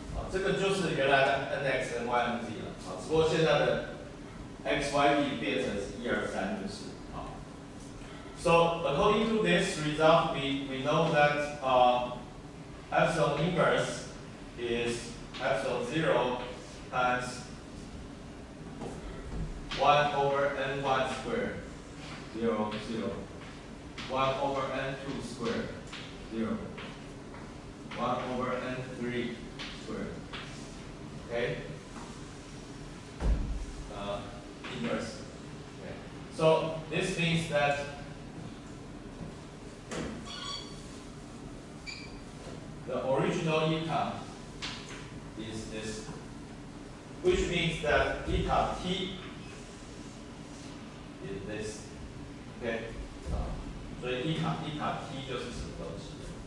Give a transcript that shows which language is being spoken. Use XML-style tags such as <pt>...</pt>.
<zh>这个就是原来的 nx、ny、nz 了。只不过现在的 x、y、b 变成是1、2、3就是。</zh> <en>So according to this result, we know that epsilon inverse is epsilon 0 times 1 over n1 squared, 0, 0. 1 over n2 squared, 0. 1 over n3 squared. Okay? Inverse. Okay. So this means that the original eta is this, which means that eta t is this. Okay?</en> <zh>所以 eta t 就是什么东西？</zh>